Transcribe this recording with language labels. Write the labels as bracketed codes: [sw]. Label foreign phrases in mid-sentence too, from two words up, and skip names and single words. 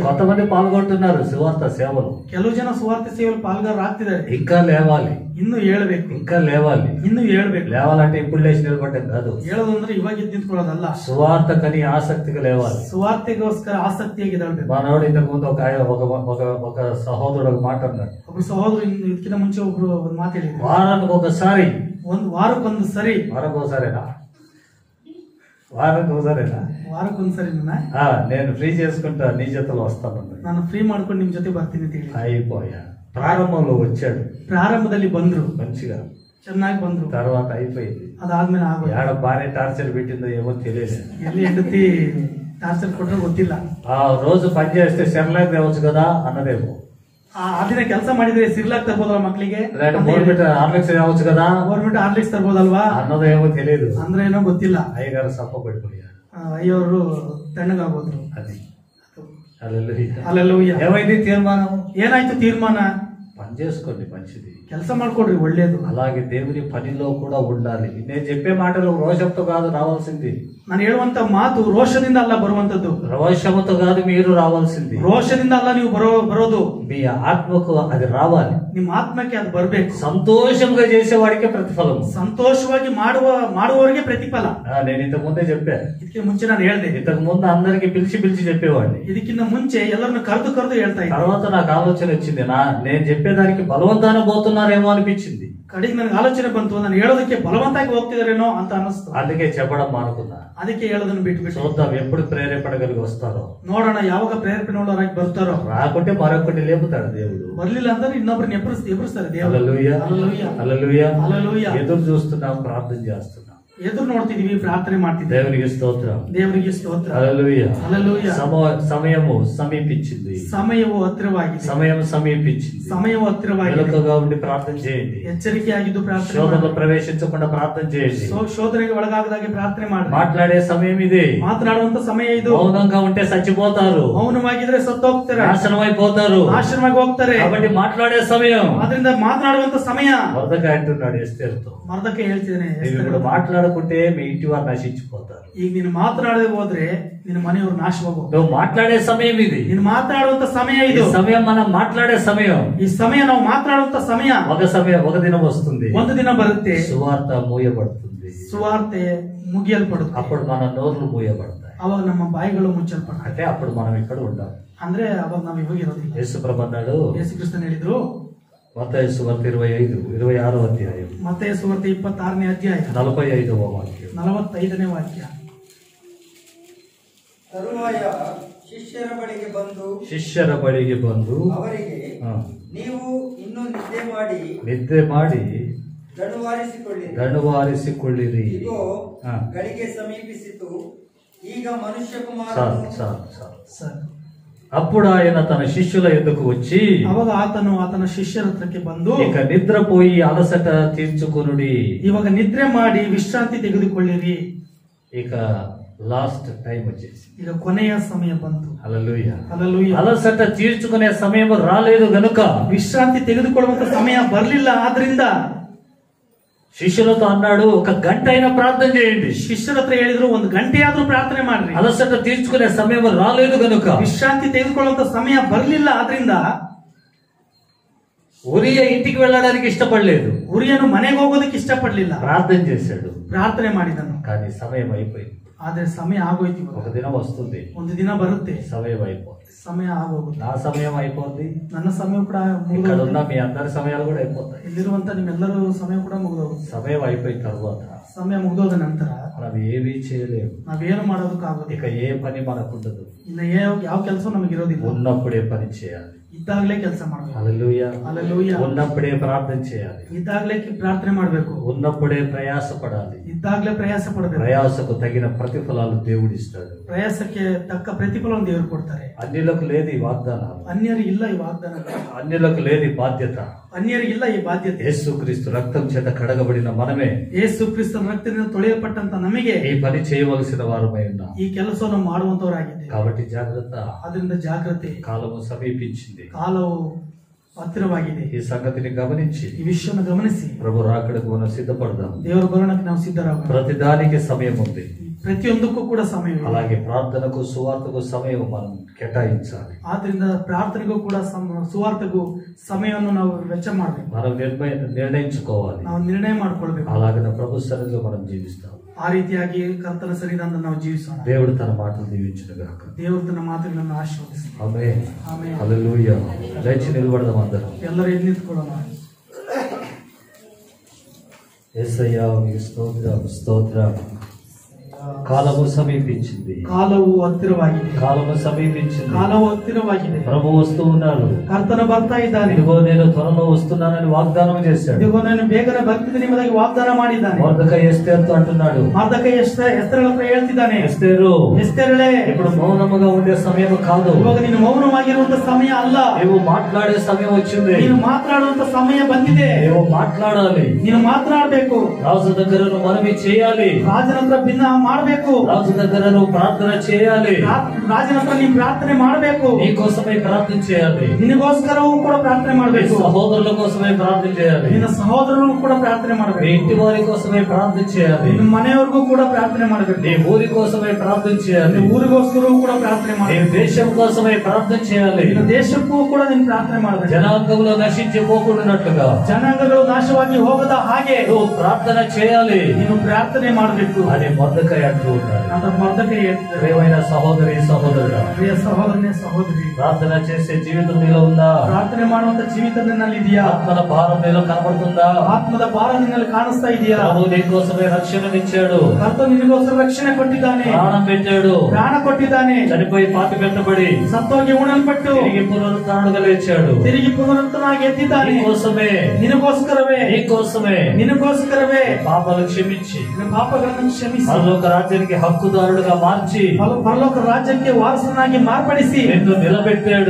[te] కొంతమంది పాల్గొంటున్నారు సువార్త సేవలు. [kn] ಕೆಲವು ಜನ ಸುವಾರ್ತೆ ಸೇವೆಯಲ್ಲಿ ಪಾಲ್ಗಾರರಾಗ್ತಿದ್ದಾರೆ. [te] ఇంకా లేవాలి. [kn] ಇನ್ನು ಹೇಳ್ಬೇಕು. [te] ఇంకా లేవాలి. [kn] ಇನ್ನು ಹೇಳ್ಬೇಕು. [te] లేవాలంటే ఇప్పుడు లేచి నిలబడ్డం కాదు. [kn] ಹೇಳೋದು ಅಂದ್ರೆ ಇವಾಗ ಎದ್ದು ನಿಂತ್ಕೊಳ್ಳೋದಲ್ಲ. [te] సువార్తకని ఆసక్తిగా లేవాలి. [kn] ಸುವಾರ್ತೆಗೋಸ್ಕರ ಆಸಕ್ತಿಯಾಗಿ ಇದಾಳ್ಬೇಕು. [te] మనోడు ఇంతకు ముందు ఒక సహోదరుడు ఒక మాట అన్నాడు. [kn] ಒಬ್ರು ಸಹೋದರು ಇದಕ್ಕಿಂತ ಮುಂಚೆ ಒಬ್ರು ಒಂದು ಮಾತು ಹೇಳಿದ್ರು. [te] వారానికి ఒకసారి, [kn] ಒಂದು వాರಕ್ಕೊಂದು సరి, [te] వారానికి [kn] ವಾರಕ್ಕೊಂದ್ಸರಿ [te] నేను ఫ్రీ చేసుకుంటా, నీ జతలో వస్తాను. [kn] ನಾನು ಫ್ರೀ ಮಾಡ್ಕೊಂಡು ನಿಮ್ ಜೊತೆ ಬರ್ತೀನಿ ಅಂತ ಹೇಳಿ [te] అయిపోయా. ప్రారంభంలో వచ్చాడు. [kn] ಪ್ರಾರಂಭದಲ್ಲಿ ಬಂದ್ರು, [te] మంచిగా [kn] ಚೆನ್ನಾಗಿ ಬಂದ್ರು. [te] తర్వాత అయిపోయింది. [kn] ಅದಾದ್ಮೇಲೆ ಆಗೋದು. [te] ఏడ బానే టార్చర్ పెట్టిందో ఏమో తెలియదు. [kn] ಎಲ್ಲಿ ಹೆಂಡತಿ ಟಾರ್ಚರ್ ಕೊಟ್ಟರೆ ಗೊತ್ತಿಲ್ಲ. [te] ఆ రోజు పని చేస్తే సెర్లాక్ తేవచ్చు కదా అన్నదేమో. [kn] ಆ ದಿನ ಕೆಲಸ ಮಾಡಿದ್ರೆ ಸಿರ್ಲಾಕ್ ತರ್ಬೋದಲ್ವಾ ಮಕ್ಕಳಿಗೆ? [te] గవర్నమెంట్ హార్లిక్స్ తేవచ్చు కదా, [kn] ಗೌರ್ಮೆಂಟ್ ಹಾರ್ಲಿಕ್ಸ್ ತರ್ಬೋದಲ್ವಾ [te] అన్నదో ఏమో తెలియదు. [kn] ಅಂದ್ರೆ ಏನೋ ಗೊತ್ತಿಲ್ಲ. [te] అయ్యగారు సప్ప పడిపోయారు. [kn] ಅಯ್ಯವರು ತಣ್ಣಗಾಗೋದ್ರು. [te] అది హల్లెలూయా. [kn] ಹಲ್ಲೆಲೂಯಾ. [te] ఏమైంది తీర్మానం? [kn] ಏನಾಯ್ತು ತೀರ್ಮಾನ? [te] పని చేసుకోండి, మంచిది. [kn] ಕೆಲಸ ಮಾಡ್ಕೊಡ್ರಿ, ಒಳ್ಳೇದು. [te] అలాగే దేవుని పనిలో కూడా ఉండాలి. నేను చెప్పే మాటలు రోషంతో కాదు రావాల్సింది. [kn] ನಾನು ಹೇಳುವಂತ ಮಾತು ರೋಷದಿಂದ ಅಲ್ಲ ಬರುವಂತದ್ದು. [te] రోషముతో కాదు మీరు రావాల్సింది. [kn] ರೋಷದಿಂದ ಅಲ್ಲ ನೀವು ಬರೋದು. [te] మీ ఆత్మకు అది రావాలి. [kn] ನಿಮ್ಮ ಆತ್ಮಕ್ಕೆ ಅದು ಬರಬೇಕು. [te] సంతోషంగా చేసేవాడికే ప్రతిఫలం. [kn] ಸಂತೋಷವಾಗಿ ಮಾಡುವವರಿಗೆ ಪ್ರತಿಫಲ. [te] నేను ఇంతకు ముందే చెప్పా. [kn] ಇದಕ್ಕೆ ಮುಂಚೆ ನಾನು ಹೇಳಿದೆ. [te] ఇంతకు ముందు అందరికి పిలిచి చెప్పేవాడిని. [kn] ಇದಕ್ಕಿಂತ ಮುಂಚೆ ಎಲ್ಲರನ್ನು ಕರೆದು ಹೇಳ್ತಾ ಇದ್ದೆ. [te] తర్వాత నాకు ఆలోచన వచ్చింది, నేను చెప్పేదానికి బలవంతాన పోతున్నారేమో అనిపించింది. [kn] ಕಡೆಗೆ ನನಗೆ ಆಲೋಚನೆ ಬಂತು, ನಾನು ಹೇಳೋದಕ್ಕೆ ಬಲವಂತಾಗಿ ಹೋಗ್ತಿದಾರೇನೋ ಅಂತ ಅನಿಸ್ತು. [te] అందుకే చెప్పడం మానుకున్నా. [kn] ಅದಕ್ಕೆ ಹೇಳೋದನ್ನು ಬಿಟ್ಟು [te] చూద్దాం ఎప్పుడు ప్రేరేపణగలిగి వస్తారో. [kn] ನೋಡೋಣ ಯಾವಾಗ ಪ್ರೇರೇಪಣೆ ಉಳ್ಳವರಾಗಿ ಬರ್ತಾರೋ. [te] రాకుంటే మరొకటి లేపుతాడు దేవుడు. [kn] ಬರ್ಲಿಲ್ಲ ಅಂದ್ರೆ ಇನ್ನೊಬ್ಬರನ್ನ ಎಬ್ಬರಿಸ್ತಾರೆ ದೇವರು. [te] హల్లెలూయా. హల్లెలూయా. హల్లెలూయా. హల్లెలూయా. ఎదురు చూస్తున్నాం, ప్రార్థన చేస్తున్నాం. [kn] ಎದುರು ನೋಡ್ತಿದೀವಿ, ಪ್ರಾರ್ಥನೆ ಮಾಡ್ತಿದ್ದೀವಿ. [te] దేవునికి స్తోత్రం. [kn] ದೇವರಿಗೆ ಸ್ತೋತ್ರ. [te] హల్లెలూయా. హల్లెలూయా. సమయము సమీపించింది. [kn] ಸಮಯವು ಹತ್ತಿರವಾಗಿದೆ. [te] సమయం సమీపించింది. [kn] సమಯವು ಹತ್ತಿರವಾಗಿದೆ. [te] మెలకువగా ఉండి ప్రార్థన చేయండి. [kn] ಎಚ್ಚರಿಕೆಯಾಗಿದ್ದು ಪ್ರಾರ್ಥನೆ ಮಾಡಿ. [te] శోధనలో ప్రవేశించకుండా ప్రార్థన చేయండి. [kn] ಶೋಧನೆಗೆ ಒಳಗಾಗದಾಗೆ ಪ್ರಾರ್ಥನೆ ಮಾಡಿ. [te] మాట్లాడే సమయం ఇది. [kn] మాట్లాಡುವಂತ సమಯ ಇದು. [te] మౌనంగా ఉంటే చచ్చిపోతారు. [kn] ಮೌನವಾಗಿದ್ರೆ ಸತ್ತೋಗ್ತಾರೆ, [te] నాశనం అయిపోతారు, [kn] ನಾಶನವಾಗಿ ಹೋಗ್ತಾರೆ. [te] కాబట్టి మాట్లాడే సమయం. [kn] ಅದರಿಂದ ಮಾತನಾಡುವಂತ ಸಮಯ. [te] మొర్దెకై అంటున్నాడు ఎస్తేరుతో, [kn] ಮರ್ದಕ್ಕೆ ಹೇಳ್ತಿದ್ದೇನೆ, [te] ನೀವು ఇప్పుడు మాట్లాడుకుంటే మీ ఇంటి వారు నశించిపోతారు. [kn] ಈಗ ನೀನು ಮಾತನಾಡದೆ ಹೋದ್ರೆ ನಿನ್ನ ಮನೆಯವರು ನಾಶವಾಗಿ ಹೋಗ್ತಾರೆ. [te] నువ్వు మాట్లాడే సమయం ఇది. [kn] ನೀನು ಮಾತನಾಡುವಂತ ಸಮಯ [te] ఈ [kn] ಇದು. [te] సమయం మనం మాట్లాడే సమయం. [kn] ಈ ಸಮಯ ನಾವು ಮಾತನಾಡುವಂತ ಸಮಯ. [te] ఒక దినం వస్తుంది, [kn] ಒಂದು ದಿನ ಬರುತ್ತೆ, [te] సువార్త మూయబడుతుంది, [kn] ಸುವಾರ್ತೆ ಮುಗಿಯಲ್ಪಡುತ್ತೆ. [te] అప్పుడు మన నోర్లు మూయబడతాయి. [kn] ಅವಾಗ ನಮ್ಮ ಬಾಯಿಗಳು ಮುಚ್ಚಲ್ಪಡ್ತಾರೆ. [te] అంటే అప్పుడు మనం ఇక్కడ ఉండాలి. [kn] ಅಂದ್ರೆ ಅವಾಗ ನಾವು ಇವಾಗ ಇರೋದಿಲ್ಲ. [te] యేసు ప్రభు అన్నాడు, [kn] ಯೇಸು ಕ್ರಿಸ್ತನ್ ಹೇಳಿದ್ರು, [te] మత్తయి సువార్త 26వ అధ్యాయం [kn] ಮತ್ತೇಯ ಸುವಾರ್ತೆ 26ನೇ ಅಧ್ಯಾಯ [te] 45వ వాక్యం. [kn] 45ನೇ ವಾಕ್ಯ. ತರುವಾಯ ಶಿಷ್ಯರ ಬಳಿಗೆ ಬಂದು ಅವರಿಗೆ, ನೀವು ಇನ್ನೂ ನಿದ್ದೆ ಮಾಡಿ ದಣುವಾರಿಸಿಕೊಳ್ಳಿರಿ. ಇಗೋ, ಗಳಿಗೆ ಸಮೀಪಿಸಿತು, ಈಗ ಮನುಷ್ಯ ಕುಮಾರನು. [te] అప్పుడు ఆయన తన శిష్యుల యొద్దకు వచ్చి, [kn] ಅವಾಗ ಆತನ ಶಿಷ್ಯರ ಹತ್ರಕ್ಕೆ ಬಂದು, [te] ఇక నిద్రపోయి అలసట తీర్చుకొనుడి. [kn] ಇವಾಗ ನಿದ್ರೆ ಮಾಡಿ ವಿಶ್ರಾಂತಿ ತೆಗೆದುಕೊಳ್ಳಿರಿ. [te] ఇక [en] last time [te] వచ్చేసి, [kn] ಈಗ ಕೊನೆಯ ಸಮಯ ಬಂತು. [te] హల్లెలూయా. [kn] ಹಲ್ಲೆಲೂಯಾ. [te] అలసట తీర్చుకునే సమయం రాలేదు గనుక, [kn] ವಿಶ್ರಾಂತಿ ತೆಗೆದುಕೊಳ್ಳುವಂತ ಸಮಯ ಬರ್ಲಿಲ್ಲ. ಆದ್ರಿಂದ [te] శిష్యులతో అన్నాడు, ఒక గంట అయినా ప్రార్థన చేయండి. [kn] ಶಿಷ್ಯರ ಹತ್ರ ಹೇಳಿದ್ರು, ಒಂದು ಗಂಟೆ ಆದ್ರೂ ಪ್ರಾರ್ಥನೆ ಮಾಡ್ರಿ. [te] అలసట తీర్చుకునే సమయం రాలేదు గనుక, [kn] ವಿಶ್ರಾಂತಿ ತೆಗೆದುಕೊಳ್ಳುವಂತ ಸಮಯ ಬರ್ಲಿಲ್ಲ. ಆದ್ರಿಂದ [te] ఉరియా ఇంటికి వెళ్ళడానికి ఇష్టపడలేదు. [kn] ಉರಿಯನು ಮನೆಗೆ ಹೋಗೋದಕ್ಕೆ ಇಷ್ಟಪಡ್ಲಿಲ್ಲ. [te] ప్రార్థన చేశాడు, [kn] ಪ್ರಾರ್ಥನೆ ಮಾಡಿದನು. [te] కానీ సమయం అయిపోయింది. [kn] ಆದ್ರೆ ಸಮಯ ಆಗೋಯ್ತು. [te] ఒక దినం వస్తుంది, [kn] ಒಂದು ದಿನ ಬರುತ್ತೆ, [te] సమయం అయిపోతుంది. [kn] ಸಮಯ ಆಗೋಗುತ್ತೆ. [te] నా సమయం అయిపోద్ది, [kn] ನನ್ನ ಸಮಯ ಕೂಡ [te] ఇక్కడ ఉన్న మీ అందరి సమయాలు కూడా అయిపోతాయి. [kn] ಇಲ್ಲಿರುವಂತ ನಿಮ್ಮೆಲ್ಲರೂ ಸಮಯ ಕೂಡ ಮುಗಿದೋಗುತ್ತೆ. [te] సమయం అయిపోయిన తర్వాత [kn] ಸಮಯ ಮುಗಿದೋದ ನಂತರ [te] మనం ఏమీ చేయలేము. [kn] ನಾವೇನು ಮಾಡೋದಕ್ಕಾಗೋದು. [te] ఇక ఏ పని మనకుండదు. [kn] ಇನ್ನ ಯಾವ ಕೆಲಸ ನಮಗಿರೋದಿಲ್ಲ. [te] ఉన్నప్పుడే పని చేయాలి. [kn] ಇದ್ದಾಗಲೇ ಕೆಲಸ ಮಾಡಬೇಕು. [te] హల్లెలూయా. హల్లెలూయా. ఉన్నప్పుడే ప్రార్థన చేయాలి. [kn] ಇದ್ದಾಗಲೇ ಪ್ರಾರ್ಥನೆ ಮಾಡಬೇಕು. [te] ఉన్నప్పుడే ప్రయాస పడాలి. [kn] ಇದ್ದಾಗಲೇ ಪ್ರಯಾಸ ಪಡಬೇಕು. [te] ప్రయాసకు తగిన ప్రతిఫలాలు దేవుడిస్తాడు. [kn] ಪ್ರಯಾಸಕ್ಕೆ ತಕ್ಕ ಪ್ರತಿಫಲವನ್ನು ದೇವರು ಕೊಡ್ತಾರೆ. [te] అన్యులకు లేదు ఈ వాగ్దానాలు, [kn] ಅನ್ಯರಿಗೆ ಇಲ್ಲ ಈ ವಾಗ್ದಾನ, [te] అన్యులకు లేదు ఈ బాధ్యత. [kn] ಅನ್ಯರಿಗೆ ಇಲ್ಲ ಈ ಬಾಧ್ಯತೆ. [te] యేసుక్రీస్తు రక్తం చేత కడగబడిన మనమే [kn] ಯೇಸು ಕ್ರಿಸ್ತನ ರಕ್ತದಿಂದ ತೊಳೆಯಲ್ಪಟ್ಟಂತ ನಮಗೆ [te] ఈ పని చేయవలసిన వారమై ఉన్నాం. [kn] ಈ ಕೆಲಸವನ್ನು ಮಾಡುವಂತವರಾಗಿದ್ದೇವೆ. [te] కాబట్టి జాగ్రత్త. [kn] ಅದರಿಂದ ಜಾಗ್ರತೆ. [te] కాలము సమీపించింది, [kn] ಕಾಲವು ಹತ್ತಿರವಾಗಿದೆ. [te] ఈ సంగతిని గమనించి [kn] ಈ ವಿಷಯವನ್ನು ಗಮನಿಸಿ [te] ప్రభు రాకడకు మనం సిద్ధపడదాం. [kn] ದೇವರ ಬರೋಣಕ್ಕೆ ನಾವು ಸಿದ್ಧರಾಗೋಣ. [te] ప్రతిదానికి సమయం ఉంది, [kn] ಪ್ರತಿಯೊಂದಕ್ಕೂ ಕೂಡ ಸಮಯ. [te] అలాగే ప్రార్థనకు సువార్తకు సమయం మనం కేటాయించాలి. [kn] ಆದ್ರಿಂದ ಪ್ರಾರ್ಥನೆಗೂ ಕೂಡ ಸುವಾರ್ತೆಗೂ ಸಮಯವನ್ನು ನಾವು ವೆಚ್ಚ ಮಾಡಬೇಕು. [te] మనం నిర్ణయించుకోవాలి. [kn] ನಾವು ನಿರ್ಣಯ ಮಾಡ್ಕೊಳ್ಬೇಕು. [te] అలాగే ప్రభు సన్నిధిలో మనం జీవిస్తాం. [kn] ಆ ರೀತಿಯಾಗಿ ಕರ್ತನ ಸನ್ನಿಧಾನದ ನಾವು ಜೀವಿಸೋಣ. [te] దేవుడు తన మాటలు దీవించును గాక. [kn] ದೇವರು ತನ್ನ ಮಾತುಗಳನ್ನು ಆಶೀರ್ವದಿಸಲಿ. [te] ఆమేన్. [kn] ಆಮೆನ್. [te] హల్లెలూయా. లేచి నిలబడదాం అందరం. [kn] ಎಲ್ಲರೂ ಎದ್ದು ನಿಂತ್ಕೊಳ್ಳೋಣ. [te] యేసయ్యా నీకు స్తోత్రం, స్తోత్రం. కాలము సమీపించింది, [kn] ಕಾಲವು ಹತ್ತಿರವಾಗಿದೆ. [te] కాలము సమీపించింది. [kn] ಕಾಲವು ಹತ್ತಿರವಾಗಿದೆ. [te] ప్రభు వస్తూ ఉన్నాడు. [kn] ಕರ್ತನ ಬರ್ತಾ ಇದ್ದಾನೆ. [te] ఇదిగో నేను త్వరలో వస్తున్నానని వాగ్దానం చేశాడు. [kn] ಇದಿಗೋ ನಾನು ಬೇಗನೆ ಬರ್ತಿದ್ದೀನಿ ಎಂಬುದಾಗಿ ವಾಗ್ದಾನ ಮಾಡಿದ್ದಾನೆ. [te] మొర్దెకై ఎస్తేరుతో అంటున్నాడు, [kn] ಮರ್ದಕೈ ಎಸ್ತೇರಳ ಹತ್ರ ಹೇಳ್ತಿದ್ದಾನೆ, [te] ఎస్తేరు [kn] ಎಸ್ತೇರಳೇ, [te] ఇప్పుడు మౌనముగా ఉండే సమయం కాదు. [kn] ಇವಾಗ ನೀನು ಮೌನವಾಗಿರುವಂತ ಸಮಯ ಅಲ್ಲ. [te] నువ్వు మాట్లాడే సమయం వచ్చింది. [kn] ನೀನು ಮಾತನಾಡುವಂತ ಸಮಯ ಬಂದಿದೆ. [te] నువ్వు మాట్లాడాలి. [kn] ನೀನು ಮಾತನಾಡಬೇಕು. [te] రాజు దగ్గర నువ్వు మనవి చేయాలి. [kn] ರಾಜನ ಹತ್ರ ಭಿನ್ನ ಮಾಡಬೇಕು. [te] రాజు దగ్గర నువ్వు ప్రార్థన చేయాలి. [kn] ರಾಜನ ಹತ್ರ ನೀನು ಪ್ರಾರ್ಥನೆ ಮಾಡಬೇಕು. [te] నీ కోసమే ప్రార్థన చేయాలి. [kn] ನಿನಗೋಸ್ಕರವೂ ಕೂಡ ಪ್ರಾರ್ಥನೆ ಮಾಡಬೇಕು. [te] సహోదరుల కోసమే ప్రార్థన చేయాలి. [kn] ನಿನ್ನ ಸಹೋದರರು ಕೂಡ ಪ್ರಾರ್ಥನೆ [te] నీ [kn] ಮಾಡಬೇಕು. [te] ఇంటి వారి కోసమే ప్రార్థన చేయాలి. [kn] ನಿನ್ನ ಮನೆಯವರಿಗೂ ಕೂಡ ಪ್ರಾರ್ಥನೆ ಮಾಡಬೇಕು. [te] నీ ఊరి కోసమే ప్రార్థన చేయాలి. [kn] ನಿನ್ನ ಊರಿಗೋಸ್ಕರವೂ ಕೂಡ ಪ್ರಾರ್ಥನೆ [te] నీ [kn] ಮಾಡಬೇಕು. [te] దేశం కోసమే ప్రార్థన చేయాలి. [kn] ನಿನ್ನ ದೇಶಕ್ಕೂ ಕೂಡ ನೀನು ಪ್ರಾರ್ಥನೆ ಮಾಡಬೇಕು. [te] జనాంగంలో నశించిపోకుండానట్లుగా, [kn] ಜನಾಂಗಗಳು ನಾಶವಾಗಿ ಹೋಗದ ಹಾಗೆ [te] నువ్వు ప్రార్థన చేయాలి. [kn] ನೀನು ಪ್ರಾರ್ಥನೆ ಮಾಡಬೇಕು. [te] అని మొర్దెకై అంటున్నాడు. అంటూ ఉన్నాడు. [kn] ಅಂತ ಮೊರ್ದೆಕೈ ಹೇಳ್ತಿದ್ದಾರೆ, [te] ప్రియమైన సహోదరి సహోదరుడా, [kn] ಪ್ರಿಯ ಸಹೋದರನೇ ಸಹೋದರಿ, [te] ప్రార్థన చేసే జీవితం నీలో ఉందా? [kn] ಪ್ರಾರ್ಥನೆ ಮಾಡುವಂತ ಜೀವಿತ ನಿನ್ನಲ್ಲಿ ಇದೆಯಾ? [te] ఆత్మల భారం నీలో కనబడుతుందా? [kn] ಆತ್ಮದ ಭಾರ ನಿನ್ನಲ್ಲಿ ಕಾಣಿಸ್ತಾ ಇದೆಯಾ? [te] ప్రభు నీకోసమే రక్షణనిచ్చాడు, [kn] ಕರ್ತನು ನಿನಗೋಸ್ಕರ ರಕ್ಷಣೆ ಕೊಟ್ಟಿದ್ದಾನೆ, [te] ప్రాణం పెట్టాడు, [kn] ಪ್ರಾಣ ಕೊಟ್ಟಿದ್ದಾನೆ, [te] చనిపోయి పాతి పెట్టబడి [kn] ಸತ್ತೋಗಿ ಉಣಲ್ಪಟ್ಟು [te] తిరిగి పునరుత్థానుడుగా లేచాడు. [kn] ತಿರುಗಿ ಪುನರುತ್ತನಾಗಿ ಎದ್ದಿದ್ದಾನೆ. [te] నీకోసమే, [kn] ನಿನಗೋಸ್ಕರವೇ, [te] నీకోసమే [kn] ನಿನಗೋಸ್ಕರವೇ [te] పాపాలు క్షమించి [kn] ನಿನ್ನ ಪಾಪಗಳನ್ನು ಕ್ಷಮಿಸಿ [te] పరలోక రాజ్యానికి హక్కుదారుడుగా మార్చి [kn] ಪರಲೋಕ ರಾಜ್ಯಕ್ಕೆ ವಾರಸನಾಗಿ ಮಾರ್ಪಡಿಸಿ [te] నిన్ను నిలబెట్టాడు.